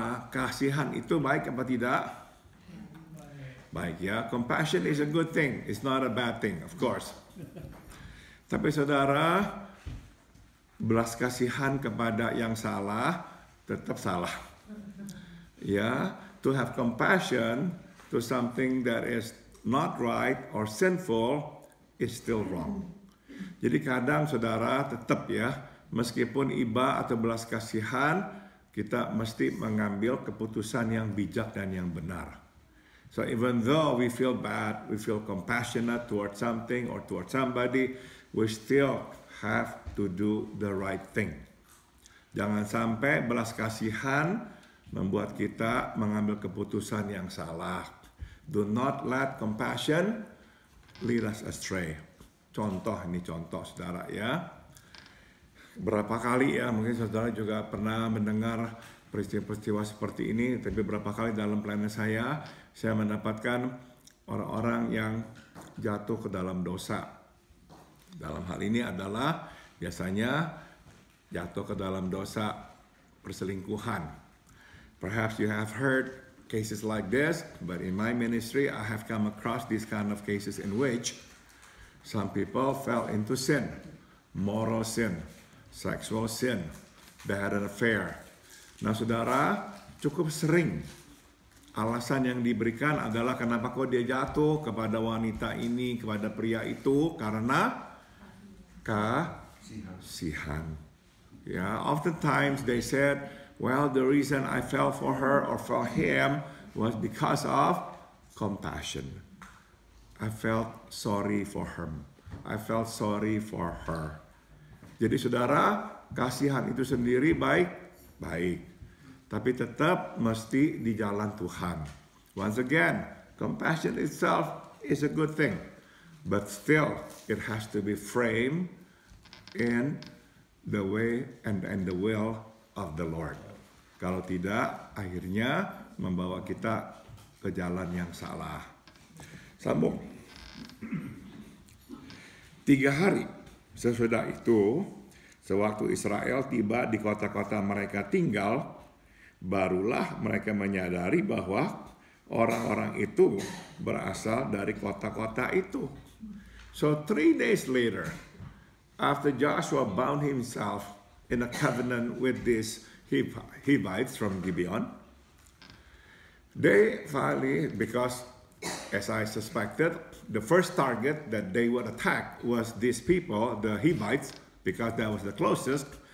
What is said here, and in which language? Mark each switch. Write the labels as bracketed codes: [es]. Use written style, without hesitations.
[id] Kasihan itu baik apa tidak? Baik ya, [en] compassion is a good thing. It's not a bad thing, of course. [id] Tapi saudara, belas kasihan kepada yang salah tetap salah. [en] Ya, to have compassion to something that is not right or sinful is still wrong. [id] Jadi kadang saudara tetap ya, meskipun iba atau belas kasihan, kita mesti mengambil keputusan yang bijak dan yang benar. [en] So even though we feel bad, we feel compassionate towards something or towards somebody, we still have to do the right thing. [id] Jangan sampai belas kasihan membuat kita mengambil keputusan yang salah. [en] Do not let compassion lead us astray. [id] Contoh, ini contoh saudara ya. Berapa kali ya, mungkin saudara juga pernah mendengar peristiwa-peristiwa seperti ini, tapi berapa kali dalam pelayanan saya mendapatkan orang-orang yang jatuh ke dalam dosa. Dalam hal ini adalah biasanya jatuh ke dalam dosa perselingkuhan. [en] Perhaps you have heard cases like this, but in my ministry I have come across these kind of cases in which some people fell into sin, moral sin, sexual sin, they had an affair. [id] Nah saudara, cukup sering alasan yang diberikan adalah kenapa kok dia jatuh kepada wanita ini, kepada pria itu, karena kasihan. [en] Yeah, oftentimes they said, well, the reason I fell for her or for him was because of compassion. I felt sorry for him. I felt sorry for her. [id] Jadi saudara, kasihan itu sendiri baik. Tapi tetap mesti di jalan Tuhan. [en] Once again, compassion itself is a good thing. But still, it has to be framed in the way and the will of the Lord. [id] Kalau tidak, akhirnya membawa kita ke jalan yang salah. Sambung. 3 hari sesudah itu, sewaktu Israel tiba di kota-kota mereka tinggal, barulah mereka menyadari bahwa orang-orang itu berasal dari kota-kota itu. [en] So 3 days later, after Joshua bound himself in a covenant with these Hivites from Gibeon, they finally, because as I suspected, the first target that they would attack was these people, the Hivites, because that was the closest.